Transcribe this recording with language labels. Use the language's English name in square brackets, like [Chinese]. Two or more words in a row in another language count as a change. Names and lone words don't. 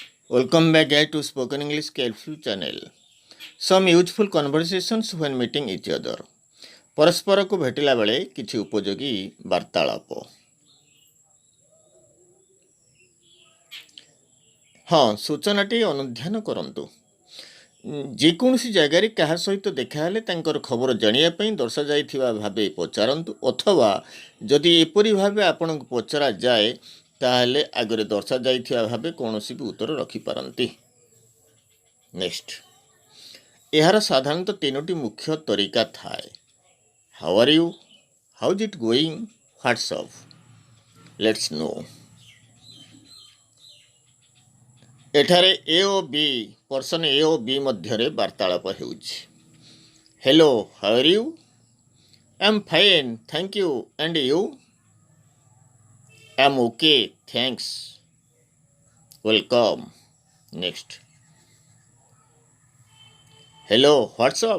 [English] Welcome back guys to Spoken English Capsule channel. Some useful conversations when meeting each other. [Odia] ପରସ୍ପରକୁ ଭେଟିଲା ବେଳେ କିଛି ଉପଯୋଗୀ ବାର୍ତ୍ତାଳାପ। ହଁ, ସୂଚନାଟି ଅନୁଧ୍ୟାନ କରନ୍ତୁ। ଯେକୌଣସି ଜାଗାରେ କାହା ସହିତ ଦେଖା ହେଲେ ତାଙ୍କର ଖବର ଜାଣିବା ପାଇଁ ଦର୍ଶାଯାଇଥିବା ଭାବେ ପଚାରନ୍ତୁ ଅଥବା ଯଦି ଏପରି ଭାବେ ଆପଣଙ୍କୁ ପଚରାଯାଏ ତାହେଲେ ଆଗରେ ଦର୍ଶାଯାଇଥିବା ଭାବେ କୌଣସି ବି ଉତ୍ତର ରଖିପାରନ୍ତି। ନେକ୍ସଟ, ଏହାର ସାଧାରଣତଃ ତିନୋଟି ମୁଖ୍ୟ ତରିକା ଥାଏ। [English] How are you? How's it going? What's up? Let's know. [Odia] ଏଠାରେ A ଓ B ପର୍ସନ A ଓ B ମଧ୍ୟରେ ବାର୍ତ୍ତାଳାପ ହେଉଛି। [English] Hello, how are you? I'm fine, thank you. And you? I'm okay, thanks. Welcome. Next. Hello, what's up?